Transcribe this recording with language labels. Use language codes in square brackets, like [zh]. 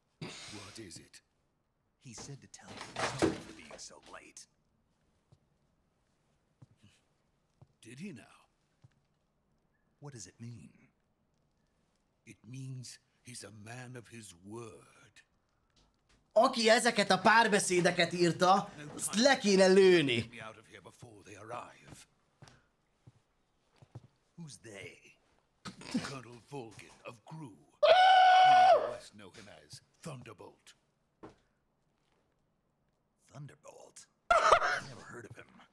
[en] What is it? He said to tell you sorry for being so late. Did he now? What does it mean? It means he's a man of his word. [hu] Aki ezeket a párbeszédeket írta, azt le kéne lőni. [en] Get me out of here before they arrive. Who's they? Colonel Volgin of Gru. You in the West know him as Thunderbolt. Thunderbolt? Never heard of him.